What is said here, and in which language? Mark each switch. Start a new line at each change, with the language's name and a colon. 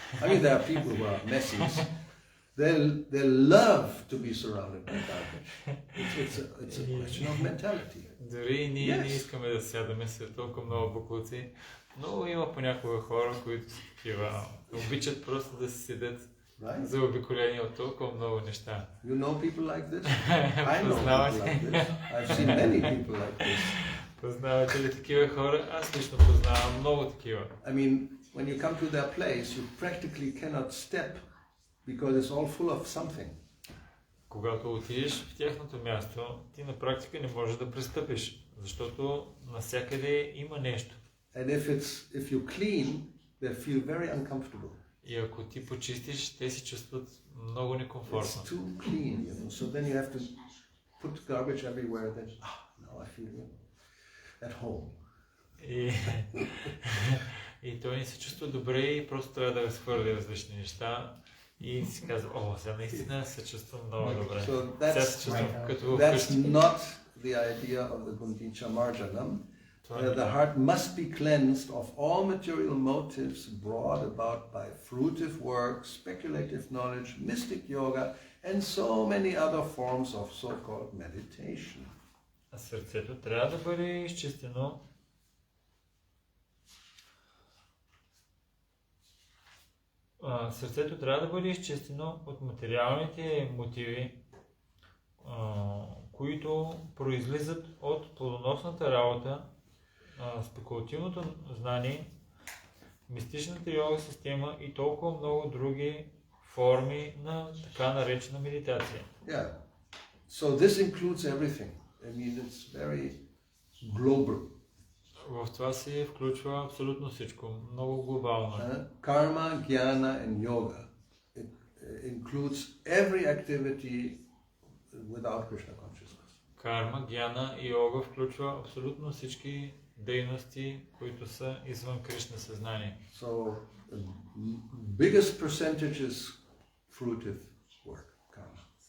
English: I mean, there are people who are messies. They love to be surrounded by garbage. It's a question of mentality.
Bulgarian: Дори и ние не искаме да сядаме след толкова много буклуци, но има понякога хора, които са такива, обичат просто да си седят заобиколени от толкова много неща.
English: You know people like this? I know people like this. I've seen many people like this.
Bulgarian: Познавате ли такива хора? Аз лично познавам много такива.
English: I mean, when you come to their place, you practically cannot step because it's all full of something.
Bulgarian: Когато отидеш в тяхното място, ти на практика не можеш да пристъпиш, защото навсякъде има нещо.
English: And if you clean, they feel very uncomfortable.
Bulgarian: И ако ти почистиш, те се чувстват много некомфортно.
English: It's too clean, you know. So then you have to put garbage everywhere. Then now I feel at home.
Bulgarian: И той не се чувства добре и просто трябва да разхвърли различни неща. И си казва, о, сега наистина се чувствам много добре. Сега се чувствам като
English: That's
Bulgarian: вкъщи.
English: not the idea of the Gundicha Marjanam. The heart must be cleansed of all material motives brought about by fruitive work, speculative knowledge, mystic yoga, and so many other forms of so-called meditation.
Bulgarian: А сърцето трябва да бъде изчистено Сърцето трябва да бъде изчистено от материалните мотиви, които произлизат от плодоносната работа, спекулативното знание, мистичната йога система и толкова много други форми на така наречена медитация.
English: Yeah. So this includes everything. I mean, it's very global.
Bulgarian: В това се включва абсолютно всичко, много глобално.
English: Karma, jnana and yoga. It includes every activity without Krishna consciousness.
Bulgarian: Карма, гьяна и йога включва абсолютно всички дейности, които са извън Кришна съзнание.
English: So the biggest percentage is fruitive work, karma.